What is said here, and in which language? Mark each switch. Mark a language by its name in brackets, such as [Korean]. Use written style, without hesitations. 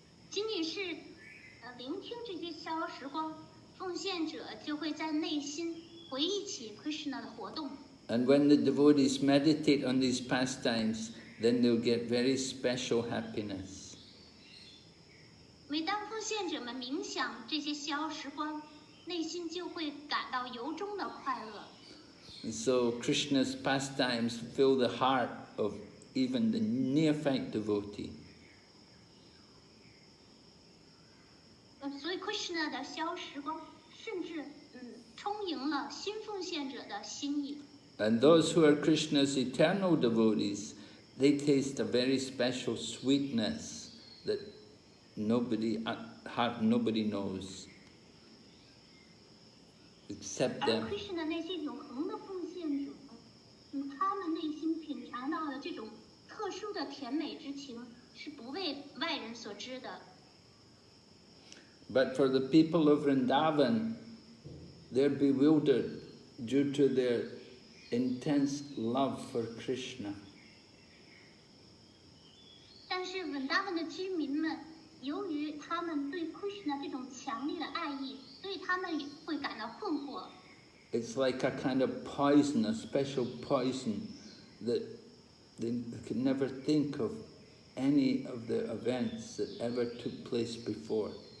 [Chinese] 仅仅是聆听这些消时光，奉献者就会在内心回忆起 Krishna 的活动。 [English] And when the devotees meditate on these pastimes, then they'll get very special happiness. [Chinese] 每当奉献者们冥想这些逍遥时光，内心就会感到由衷的快乐。 [English] And so Krishna's pastimes fill the heart of even the neophyte devotee. [Chinese] 所以 Krishna 的逍遥时光甚至充盈了新奉献者的心意。 [English] And those who are Krishna's eternal devotees, they taste a very special sweetness that nobody knows except them. [Chinese] 而 Krishna 那些永恒的奉献者，他们内心品尝到的这种特殊的甜美之情，是不为外人所知的。 [English] But for the people of Vrindavan, they're bewildered due to their intense love for Krishna. [Chinese] 但是稳达文的居民们，由于他们对 Krishna 这种强烈的爱意，所以他们会感到困惑。 [English] It's like a kind of poison, a special poison that they could never think of any of the events that ever took place before.